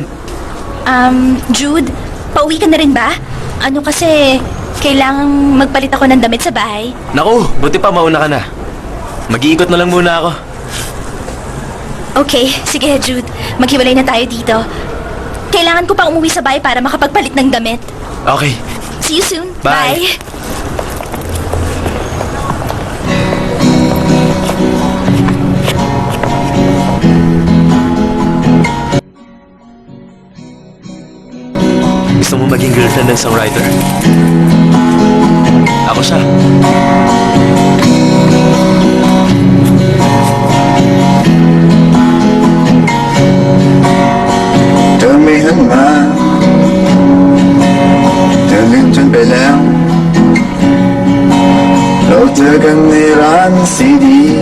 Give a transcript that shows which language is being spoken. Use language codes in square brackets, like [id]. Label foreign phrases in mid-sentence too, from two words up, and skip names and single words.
[tl] Jude, pauwi ka na rin ba? Kasi kailangang magpalit ako ng damit sa bahay. Naku, buti pa mauna ka na. Mag-iikot na lang muna ako. Okay, sige Jude. Maghiwalay na tayo dito. Kailangan ko pa umuwi sa bahay para makapagpalit ng damit. Okay. [en] See you soon. Bye. [tl] Gusto mo maging girlfriend ng songwriter? Ako siya. [th] เธอไม่หันมาเธอลืมฉันไปแล้วเราเจอกันในร้านซีดี